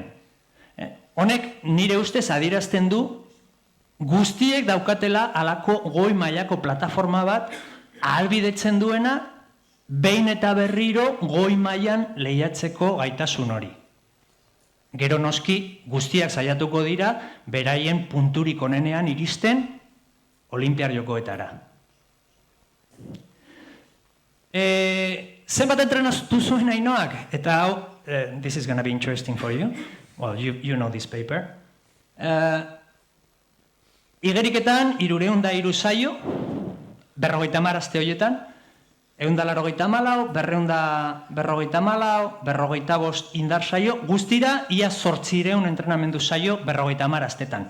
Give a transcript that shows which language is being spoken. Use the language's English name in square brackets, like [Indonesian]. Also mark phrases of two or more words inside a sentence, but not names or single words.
[Basque] Honek nire ustez adierazten du guztiek daukatela halako goi mailako plataforma bat ahalbidetzen duena behin eta berriro goi mailan lehiatzeko gaitasun hori. Gero noski guztiak saiatuko dira beraien punturik onenean iristen Olinpiar Jokoetara. Zenbat entrenatu zuen Ainoak? Eta hau, [English] this is gonna be interesting for you. Well, you know this paper. [Basque] Igeriketan 303 saio, 50 aste horietan, 184, 254, 255 indar saio, guztira ia 800 entrenamendu saio 50 astetan.